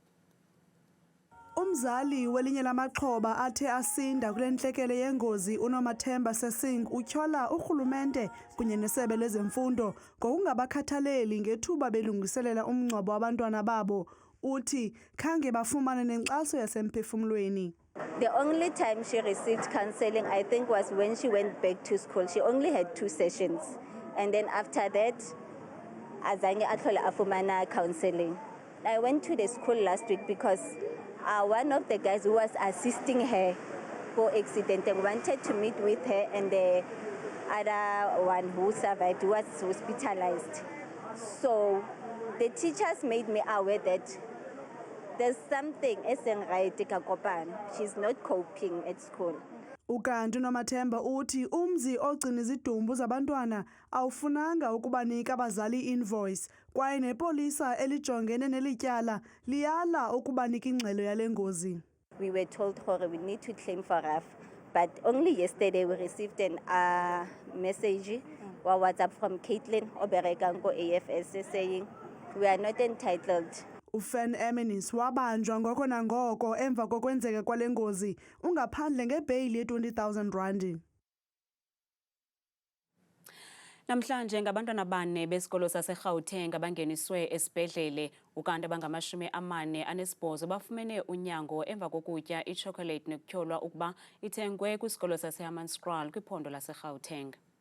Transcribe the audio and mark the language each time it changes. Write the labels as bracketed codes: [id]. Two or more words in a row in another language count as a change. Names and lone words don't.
[xh] Umzali welinye lamaxhoba athe asinda kule ntlekele yengozi uNomathemba Sesing utyhola urhulumente kunye nesebe lezemfundo ngokungabakhathaleli ngethuba belungiselela umngcwabo wabantwana babo. Uthi khange bafumane nenkxaso yasemphefumlweni. [en] The only time she received counseling, I think, was when she went back to school. She only had 2 sessions. And then after that, [xh] azange athole afumana counseling. [en] I went to the school last week because one of the guys who was assisting her for accident wanted to meet with her, and the other one who survived was hospitalized. So the teachers made me aware that there's something isn't right. She's not coping at school. [xh] Ukanti uNomathemba uthi umzi ogcina izidumbu zabantwana awufunanga ukubanika abazali invoice kwaye nepolisa elijongene nelityala liyala ukubanika ingxelo yale ngozi. [en] We were told we need to claim for RAF, but only yesterday we received a message or WhatsApp from Caitlin Oberekanko AFS saying we are not entitled. [xh] Emmenis wabanjwa ngoko nangoko emva kokwenzeka kwale ngozi ungaphandle ngebheyile ye-20,000 Namhlanje ngabantwana 4 besikolo saseGauteng abangeniswe esibhedlele ukanti abangama-48 bafumene unyango emva kokutya ichocolate nomtyholwa ukuba ithengwe kwisikolo saseAmanzi kwiphondo laseGauteng.